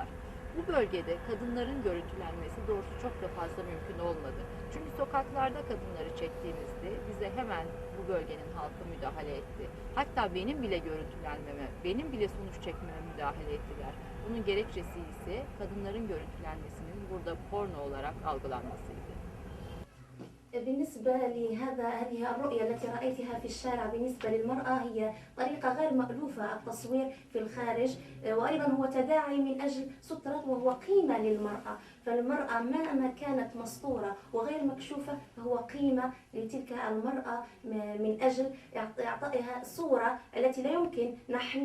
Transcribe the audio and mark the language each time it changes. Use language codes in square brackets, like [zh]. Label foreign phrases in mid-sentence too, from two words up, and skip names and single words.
[tr] Bu bölgede kadınların görüntülenmesi doğrusu çok da fazla mümkün olmadı. Çünkü sokaklarda kadınları çektiğimizde bize hemen bu bölgenin halkı müdahale etti. Hatta benim bile görüntülenmeme, benim bile sonuç çekmeme müdahale ettiler. Bunun gerekçesi ise kadınların görüntülenmesinin burada porno olarak algılanmasıydı. [ar] بالنسبة هذه الرؤية التي رأيتها في الشارع بالنسبة للمرأة هي طريقة غير مألوفة التصوير في الخارج وأيضا هو تداعي من أجل سترة وهو قيمة للمرأة فالمرأة مهما كانت مسطورة وغير مكشوفة فهو قيمة لتلك المرأة من أجل إعطائها صورة التي لا يمكن نحن